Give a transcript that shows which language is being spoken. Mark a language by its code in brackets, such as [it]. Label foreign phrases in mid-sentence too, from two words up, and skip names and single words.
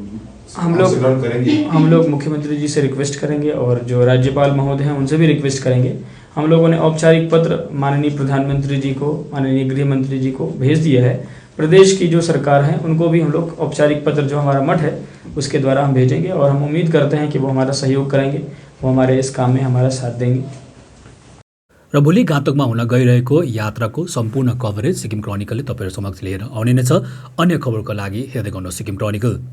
[hi] हम लोग मुख्यमंत्री जी से रिक्वेस्ट करेंगे और जो राज्यपाल महोदय हैं उनसे भी रिक्वेस्ट करेंगे। हम लोगों ने औपचारिक पत्र माननीय प्रधानमंत्री जी को, माननीय गृह मंत्री जी को भेज दिया है। प्रदेश की जो सरकार है उनको भी हम लोग औपचारिक पत्र जो हमारा मठ है उसके द्वारा हम भेजेंगे और हम उम्मीद करते हैं कि वो हमारा सहयोग करेंगे, वो हमारे इस काम में हमारा साथ देंगे। [ne] र भोलि गान्तोकमा हुन गइरहेको यात्राको सम्पूर्ण कभरेज सिक्किम क्रोनिकलले तपाईँहरू समक्ष लिएर आउने नै छ। अन्य खबरको लागि हेर्दै गर्नुहोस् सिक्किम क्रोनिकल।